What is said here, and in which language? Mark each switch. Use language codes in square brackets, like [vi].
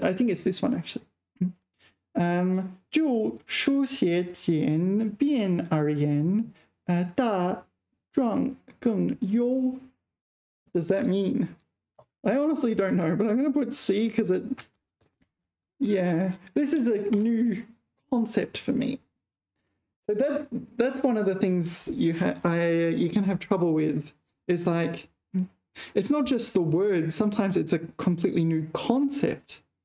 [en] I think it's this one actually. [zh] 就书写简便而言，大篆更优。 [en] Does that mean? I honestly don't know, but I'm going to put C because this is a new concept for me. So that's one of the things you can have trouble with, is like, it's not just the words, sometimes it's a completely new concept.